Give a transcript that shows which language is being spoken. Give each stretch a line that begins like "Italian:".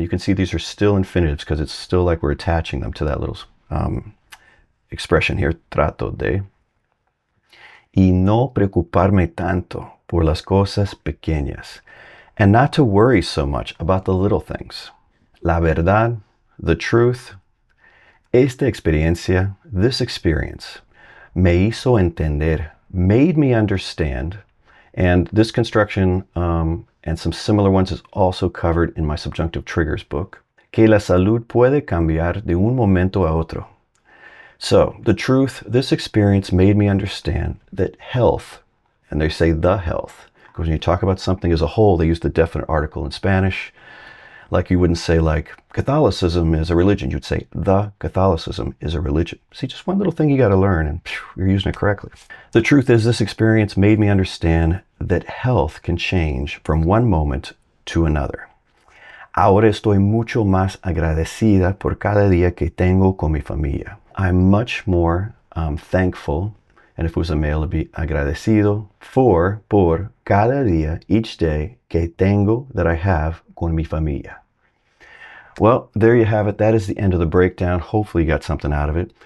English: You can see these are still infinitives because it's still like we're attaching them to that little expression here, trato de.
Spanish: Y no preocuparme tanto por las cosas pequeñas.
English: And not to worry so much about the little things.
Spanish: La verdad,
English: the truth.
Spanish: Esta experiencia,
English: this experience,
Spanish: me hizo entender,
English: made me understand. And this construction and some similar ones is also covered in my Subjunctive Triggers book.
Spanish: Que la salud puede cambiar de un momento a otro.
English: So, the truth, this experience made me understand that health, and they say the health, because when you talk about something as a whole, they use the definite article in Spanish. Like you wouldn't say like Catholicism is a religion. You'd say the Catholicism is a religion. See, just one little thing you got to learn and you're using it correctly. The truth is this experience made me understand that health can change from one moment to another.
Spanish: Ahora estoy mucho más agradecida por cada día que tengo con mi familia.
English: I'm much more thankful, and if it was a male, it'd be agradecido, por cada día, each day, que tengo, that I have con mi familia. Well, there you have it. That is the end of the breakdown. Hopefully you got something out of it.